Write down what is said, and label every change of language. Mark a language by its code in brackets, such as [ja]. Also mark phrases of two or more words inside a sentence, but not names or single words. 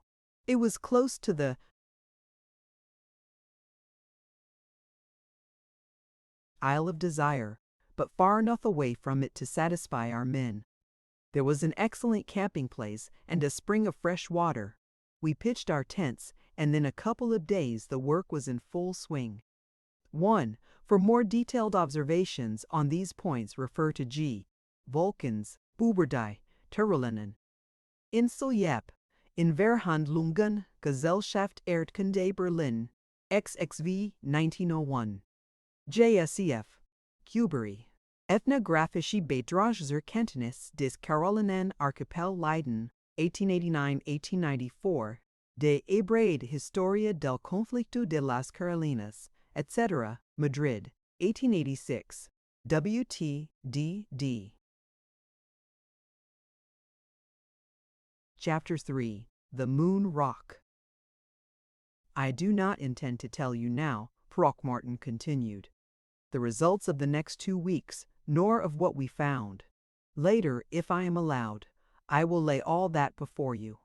[en] It was close to the Isle of Desire, but far enough away from it to satisfy our men. There was an excellent camping place and a spring of fresh water. We pitched our tents, and in a couple of days the work was in full swing. 1. For more detailed observations on these points, refer to G. Volkens, Boeberdij, Terulinen. Insel Yap, in Verhandlungen, Gesellschaft Erdkunde Berlin, XXV 1901. JSEF, Kubery. Ethnographische Beitrag zur Kenntnis des Carolinen Archipel Leiden, 1889-1894, de Hebraide Historia del Conflicto de las Carolinas, etc., Madrid, 1886. WTDD. Chapter 3. The Moon Rock. I do not intend to tell you now, Throckmorton continued, the results of the next 2 weeks, nor of what we found. Later, if I am allowed, I will lay all that before you.